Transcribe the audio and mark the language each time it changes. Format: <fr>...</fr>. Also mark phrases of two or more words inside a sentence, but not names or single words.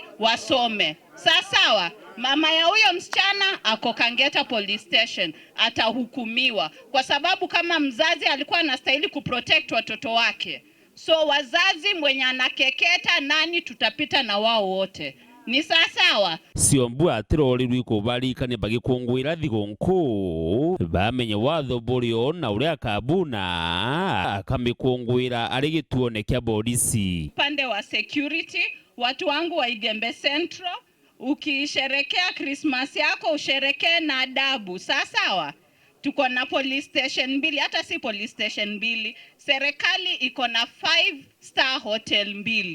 <sw>Wasome. Sawa. Mama ya huyo msichana ako Kangeta police station, atahukumiwa kwa sababu kama mzazi alikuwa anastahili kuprotect watoto wake. So wazazi mwenye anakeketa nani tutapita na wao wote. Ni sawa.</sw> <mer>Siombwani atirori kubarikania bagikungwira thigunku bamenye watho burio na uria kabuna akamikungwira ari gituone kya polisi.</mer> <sw>Pande wa security, watu wangu wa Igembe Central, ukisherekea Christmas yako usherekee na adabu. Sawa. Tuko na police station 2, hata si police station 2. Serikali iko na</sw> <en>5-star hotel</en> <sw>2.</sw>